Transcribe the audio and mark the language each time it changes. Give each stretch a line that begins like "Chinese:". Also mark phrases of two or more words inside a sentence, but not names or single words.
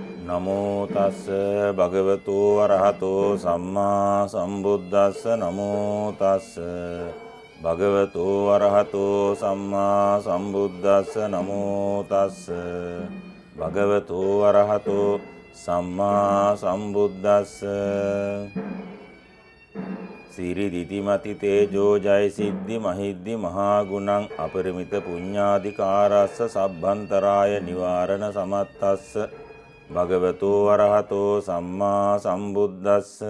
Pali: නමෝ තස්ස භගවතු අරහතෝ සම්මා සම්බුද්දස්ස නමෝ තස්ස භගවතු අරහතෝ සම්මා සම්බුද්දස්ස නමෝ තස්ස භගවතු අරහතෝ සම්මා සම්බුද්දස්ස සිරි දිතිමති තේජෝ ජය සිද්ධි මහිද්දි මහා ගුණං අපරිමිත පුඤ්ඤාධිකාරස්ස සබ්බන්තරාය නිවාරණ සමත්තස්ස භගවතෝ අරහතෝ සම්මා සම්බුද්දස්ස